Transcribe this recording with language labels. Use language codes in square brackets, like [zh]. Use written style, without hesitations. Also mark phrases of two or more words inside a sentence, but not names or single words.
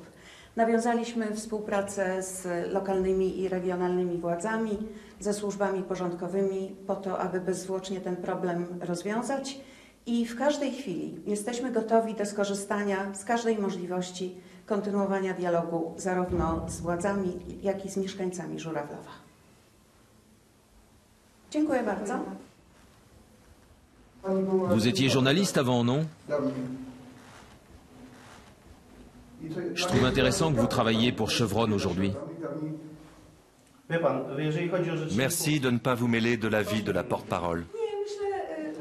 [pl] Nawiązaliśmy współpracę z lokalnymi i regionalnymi władzami, ze służbami porządkowymi po to, aby bezzwłocznie ten problem rozwiązać i w każdej chwili jesteśmy gotowi do skorzystania z każdej możliwości kontynuowania dialogu zarówno z władzami, jak i z mieszkańcami Żurawlowa. Dziękuję bardzo. [fr] Vous étiez journaliste avant, non? Je trouve intéressant que vous travailliez pour Chevron aujourd'hui. Merci de ne pas vous mêler de la vie de la porte-parole.